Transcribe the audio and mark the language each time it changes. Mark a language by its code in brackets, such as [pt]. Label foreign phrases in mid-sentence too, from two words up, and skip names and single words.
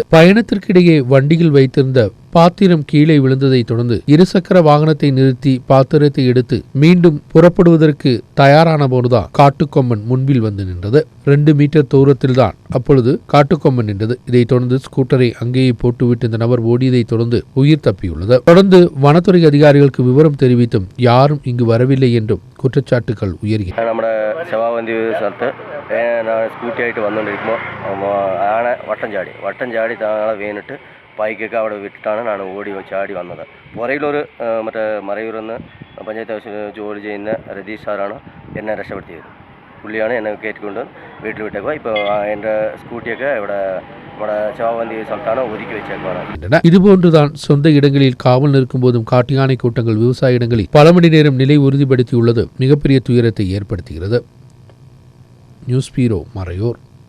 [ta] பயணத்திற்கிடையே வண்டியில் வைத்திருந்த பாத்திரம் கீழே விழுந்ததை தொடர்ந்து இருசக்கர வாகனத்தை நிறுத்தி பாத்திரத்தை எடுத்து மீண்டும் புறப்படுவதற்கு தயாரான போதுதான் காட்டுக்கொம்பன் முன்பில் வந்து நின்றது. 2 மீட்டர் தூரத்தில் தான் அப்பொழுது காட்டுக்கொம்பன் நின்றது. இதைத் தொடர்ந்து ஸ்கூட்டரை அங்கேயே போட்டுவிட்டு இந்த நபர் ஓடியதை தொடர்ந்து உயிர் தப்பியுள்ளது. தொடர்ந்து வனத்துறை அதிகாரிகளுக்கு விவரம் தெரிவித்தும் யாரும் இங்கு வரவில்லை என்றும் குற்றச்சாட்டுகள் உயர்கின்றன. [ml] നമ്മുടെ ശവാവന്തി സ്ഥലത്ത് ഞാൻ സ്കൂട്ടി ആയിട്ട് വന്നുകൊണ്ടിരിക്കുമ്പോൾ ആന വട്ടം ചാടി താഴെ വീണിട്ട് ബൈക്കൊക്കെ അവിടെ വിട്ടിട്ടാണ് ഞാൻ ഓടി ചാടി വന്നത്. പുറയിലൊരു മറ്റേ മറയൂരിൽ നിന്ന് പഞ്ചായത്ത് ഓഫീസിൽ ജോലി ചെയ്യുന്ന രതീഷ് സാറാണ് എന്നെ രക്ഷപ്പെടുത്തിയത്. പുള്ളിയാണ് എന്നെ കയറ്റിക്കൊണ്ട് വീട്ടിൽ വിട്ടേക്കുക. ഇപ്പോൾ എൻ്റെ സ്കൂട്ടിയൊക്കെ ഇവിടെ നമ്മുടെ ശവാവന്തി സ്ഥലത്താണ് ഒതുക്കി വെച്ചേക്കുവാണ്. [ta] இதுபோன்றுதான் சொந்த இடங்களில் காவல் நிற்கும் போதும் காட்டு யானை கூட்டங்கள் விவசாய இடங்களில் பல மணி நேரம் நிலை உறுதிப்படுத்தியுள்ளது மிகப்பெரிய துயரத்தை ஏற்படுத்துகிறது. [en] news bureau [ta] மறையூர்.